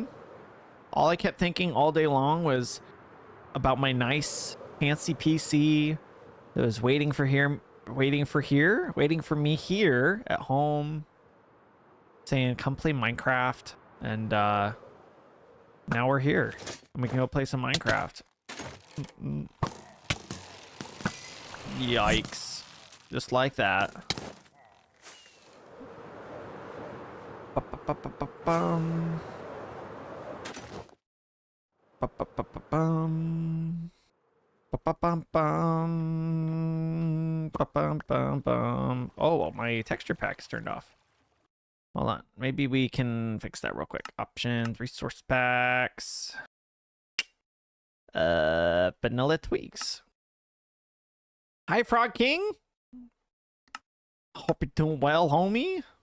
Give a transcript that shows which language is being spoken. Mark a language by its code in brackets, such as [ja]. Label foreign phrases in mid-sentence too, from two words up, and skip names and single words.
[en] All I kept thinking all day long was about my nice fancy PC that was waiting for me here at home, saying come play Minecraft. And now we're here and we can go play some Minecraft. Yikes. Just like that. Ba-ba-ba-ba-bum. Ba-ba-ba-ba-bum. Ba-ba-bum-bum. Ba-bum-bum-bum. Oh, well, my texture pack is turned off. Hold on. Maybe we can fix that real quick. Options, resource packs. Vanilla tweaks. Hi, Frog King. Hope you're doing well, homie.